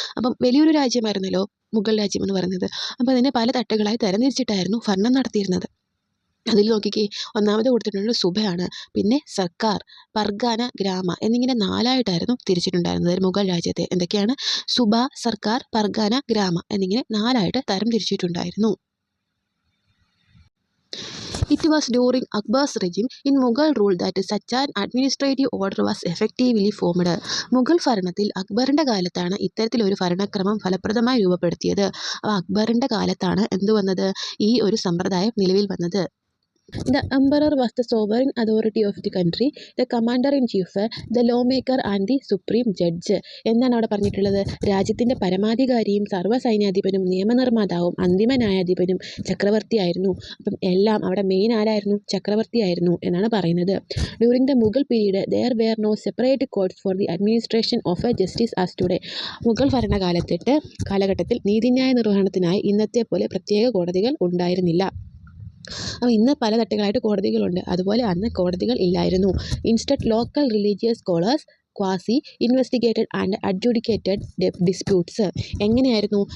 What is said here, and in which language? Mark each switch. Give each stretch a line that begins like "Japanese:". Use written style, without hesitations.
Malayalam: അപ്പം വലിയൊരു രാജ്യമായിരുന്നല്ലോ മുഗൾ രാജ്യം എന്ന് പറയുന്നത്. അപ്പോൾ അതിനെ പല തട്ടുകളായി തരംതിരിച്ചിട്ടായിരുന്നു ഭരണം നടത്തിയിരുന്നത്. അതിൽ നോക്കിക്കേ, ഒന്നാമത് കൊടുത്തിട്ടുള്ളത് സുബയാണ്, പിന്നെ സർക്കാർ, പർഗാന, ഗ്രാമ എന്നിങ്ങനെ 4ആയിട്ടായിരുന്നു തിരിച്ചിട്ടുണ്ടായിരുന്നത് മുഗൾ രാജ്യത്തെ. എന്തൊക്കെയാണ്? സുബ, സർക്കാർ, പർഗാന, ഗ്രാമ എന്നിങ്ങനെ 4ആയിട്ട് തരം തിരിച്ചിട്ടുണ്ടായിരുന്നു.
English: It was during Akbar's regime in Mughal rule that such an administrative order was effectively formed.
Malayalam: Mughal ഭരണത്തിൽ അക്ബറിൻ്റെ കാലത്താണ് ഇത്തരത്തിലൊരു ഭരണക്രമം ഫലപ്രദമായി രൂപപ്പെടുത്തിയത്. അപ്പോൾ അക്ബറിൻ്റെ കാലത്താണ് എന്ത് വന്നത്? ഈ ഒരു സമ്പ്രദായം നിലവിൽ വന്നത്.
English: The emperor was the sovereign authority of the country, the commander-in-chief, the lawmaker and the supreme judge.
Malayalam: എന്നാണ് അവിടെ പറഞ്ഞിട്ടുള്ളത്? രാജ്യത്തിൻ്റെ പരമാധികാരിയും സർവ്വസൈന്യാധിപനും നിയമനിർമ്മാതാവും അന്തിമ ന്യായാധിപനും ചക്രവർത്തിയായിരുന്നു. അപ്പം എല്ലാം അവിടെ മെയിൻ ആരായിരുന്നു? ചക്രവർത്തിയായിരുന്നു എന്നാണ് പറയുന്നത്.
English: During the Mughal period there were no separate courts for the administration of justice as today.
Malayalam: Mughal കാലഘട്ടത്തിൽ നീതിന്യായ നിർവഹണത്തിനായി ഇന്നത്തെ പോലെ പ്രത്യേക കോടതികൾ ഉണ്ടായിരുന്നില്ല. അപ്പോൾ ഇന്ന് പല തട്ടുകളായിട്ട് കോടതികളുണ്ട്, അതുപോലെ അന്ന് കോടതികൾ ഇല്ലായിരുന്നു.
English: Instead local religious scholars qazi investigated and adjudicated disputes.
Malayalam: എങ്ങനെയായിരുന്നു?